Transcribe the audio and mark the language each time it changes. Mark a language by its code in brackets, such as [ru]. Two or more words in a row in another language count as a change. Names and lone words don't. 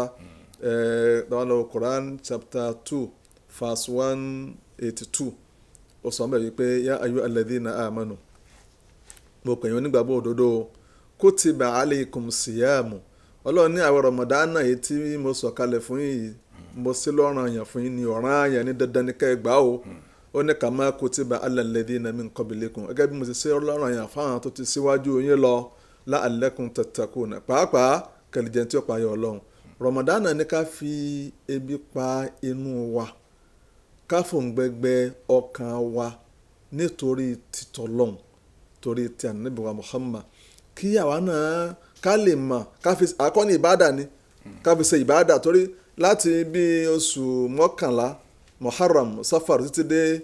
[yo] lọ [en] Quran chapter 2 verse 182 [yo] ó sọ bẹ́ẹ̀ wípé [ar] يا أيها الذين آمنوا [yo] mo pè yín onígbàgbọ́ òdodo [ar] كتب عليكم الصيام [yo] Ọlọ́run ní àwọn rọmọdánà yìí tí mo sọ kalẹ̀ fún yìí mo sí lọ́ranyàn fún yín ní ọ̀ranyàn ní dandan ní kẹ́ ẹ gbà o ó ní [ar] كما كتب على الذين من قبلكم [yo] gẹ́gẹ́ bí mo ti ṣe lọ́ranyàn fáwọn tó ti síwájú yín lọ [ar] لعلكم تتقون [yo] pàápàá kẹlẹ̀jẹ̀ tí ó pa ayọ̀ Ọlọ́run rọmọdánà ní ká fi ebi pa inú wa ká fòǹgbẹ́gbẹ́ ọkàn wa nítorí títọ́lọ́hun torí ti ànábì wa Muhammad kí àwa náà ká lè mọ̀ ká fi àkọ́ni ìbádà ni ká fi ṣe ìbádà torí láti bí oṣù mọ́kànlá Muharram Safar títí dé